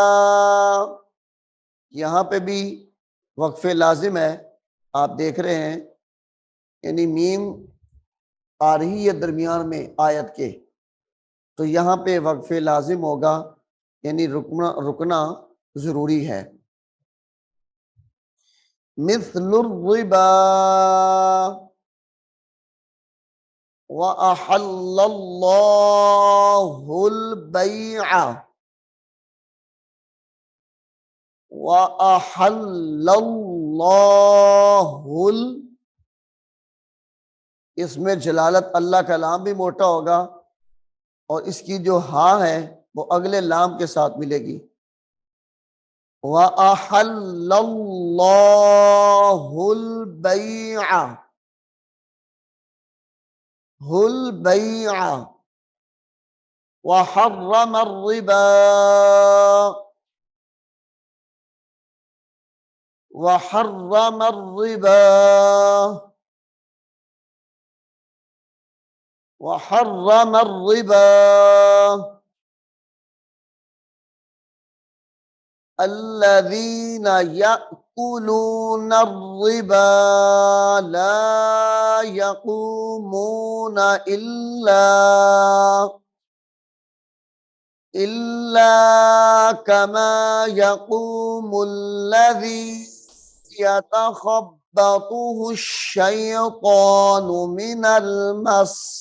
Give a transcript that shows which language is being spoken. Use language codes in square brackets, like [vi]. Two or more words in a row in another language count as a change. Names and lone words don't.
[ur] یہاں پہ بھی وقفِ لازم ہے، آپ دیکھ رہے ہیں، یعنی میم آ رہی ہے درمیان میں آیت کے، تو یہاں پہ وقفِ لازم ہوگا، یعنی رکنا رکنا ضروری ہے. [ar] مثل الربا وأحل الله البيع وأحل الله, [ur] اس میں جلالت اللہ کا لام بھی موٹا ہوگا اور اس کی جو ہا ہے وہ اگلے لام کے ساتھ ملے گی. [ar] وأحل الله البيع، ه البيع وحرم الربا, وحرم الربا، وحرم الربا الذين يأكلون الربا لا يقومون إلا كما يقوم الذي يتخبطه الشيطان من المس,